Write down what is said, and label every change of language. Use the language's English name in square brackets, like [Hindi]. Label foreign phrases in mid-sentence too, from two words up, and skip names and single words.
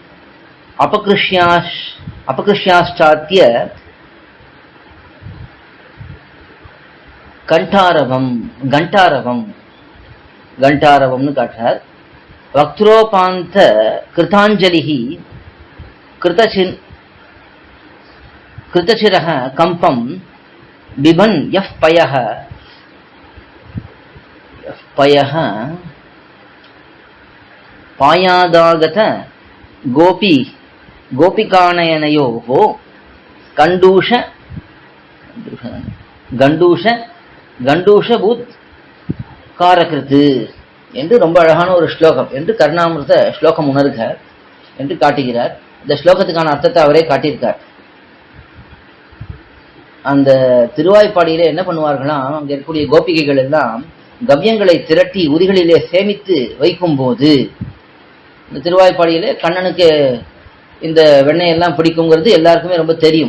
[Sanskrit] अपकृष्याश्चात्य घंटारवम् काट्टार वक्त्रोपान्त कृताञ्जलिः कृतचिरः कंपं बिभन् यः पयः पायादागत गोपिकानयनयोः गण्डूषफूत् कारकृत् [Tamil] என்று ரொம்ப அழகான ஒரு ஸ்லோகம் என்று கருணாமிர்த ஸ்லோகம் உணர்க என்று காட்டுகிறார். இந்த ஸ்லோகத்துக்கான அர்த்தத்தை அவரே காட்டியிருக்கார். அந்த திருவாய்ப்பாடியில என்ன பண்ணுவார்களாம், அங்க இருக்கக்கூடிய கோபிகைகள் எல்லாம் கவ்யங்களை திரட்டி உரிகளிலே சேமித்து வைக்கும் போது, இந்த திருவாய்ப்பாடியில கண்ணனுக்கு இந்த வெண்ணெயெல்லாம் பிடிக்குங்கிறது எல்லாருக்குமே ரொம்ப தெரியும்.